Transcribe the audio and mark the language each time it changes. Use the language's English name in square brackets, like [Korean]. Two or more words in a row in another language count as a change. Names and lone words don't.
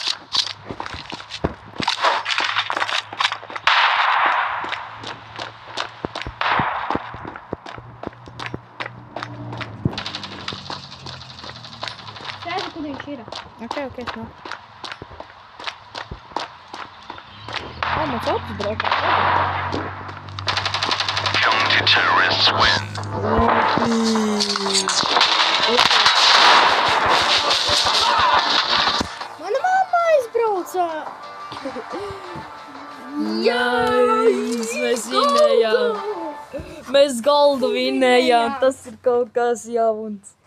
[Latvian] Sēdi, kur viņš ir. Ok, es nav. Mans autos brauc. [English] Counter-terrorists win. [Latvian] Mana mamma aizbrauca. Jais, mēs vinējām. Mēs goldu vinējām. Tas ir kaut kas jauns.